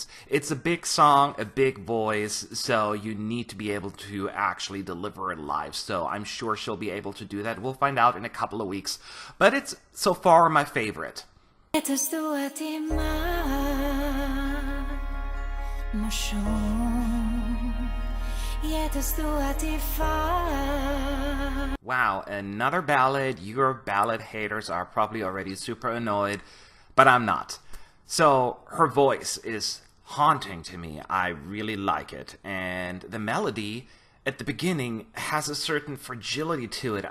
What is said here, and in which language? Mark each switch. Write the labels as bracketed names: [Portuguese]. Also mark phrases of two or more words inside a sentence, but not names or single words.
[English] It's a big song, a big voice, so you need to be able to actually deliver it live. So I'm sure she'll be able to do that. We'll find out in a couple of weeks. But it's so far my favorite. [Albanian] më shumë jetës tua ti fal. [English] Wow, another ballad. Your ballad haters are probably already super annoyed, but I'm not. So her voice is haunting to me. I really like it. And the melody at the beginning has a certain fragility to it.